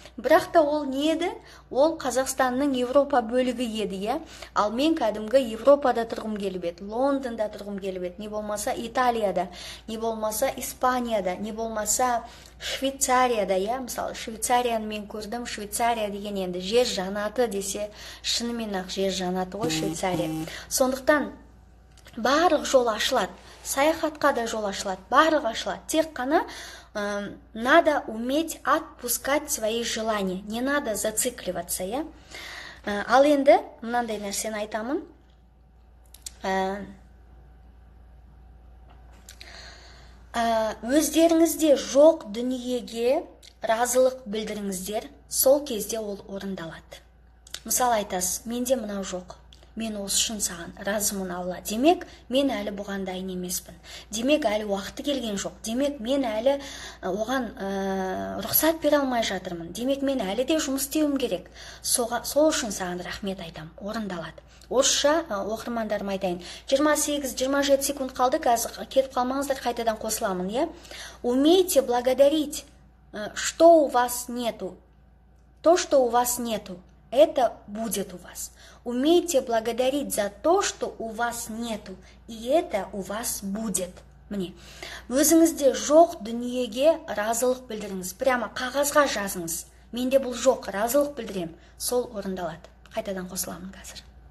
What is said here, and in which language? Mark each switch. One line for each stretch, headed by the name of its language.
Kazakh: Бірақ та ол не еді? Ол Қазақстанның Европа бөлігі еді, Ал мен кәдімгі Европада тұрғым келіп еді, Лондонда тұрғым келіп еді, не болмаса Италияда, не болмаса Испанияда, не болмаса Швейцарияда, Мысалы, Швейцарияны мен көрдім. Швейцария деген енді жер жанаты десе, шынымен ақ жер жанаты ғой Швейцария. Сондықтан барлық жол ашылады. Саяхатқа да жол ашылады, барлығы ашылады. Тек қана
Russian: надо уметь отпускать свои желания, не надо зацикливаться, иә.
Kazakh: Ал енді мынандай нәрсені айтамын. Өздеріңізде жоқ дүниеге разылық білдіріңіздер, сол кезде ол орындалады. Мысалы айтасыз, менде мынау жоқ, мен осы үшін саған разымын Алла. Демек, мен әлі бұған дайын емеспін. Демек, әлі уақыты келген жоқ. Демек, мен әлі оған рұқсат бере алмай жатырмын. Демек, мен әлі де жұмыс істеуім керек. Сол үшін саған рахмет айтам, орындалады. Орысша оқырмандарым айтайын. 28-27 секунд қалды, қазір кетіп қалмаңыздар, қайтадан қосыламын, иә?
Russian: Умейте благодарить, что у вас нету. То, что у вас нету, это будет у вас. Умейте благодарить за то, что у вас нету, и это у вас будет.
Kazakh: Міне, өзіңізде жоқ дүниеге разылық білдіріңіз. Прямо қағазға жазыңыз. Менде бұл жоқ, разылық білдірем. Сол орындалады. Қайтадан қосыламын қазір.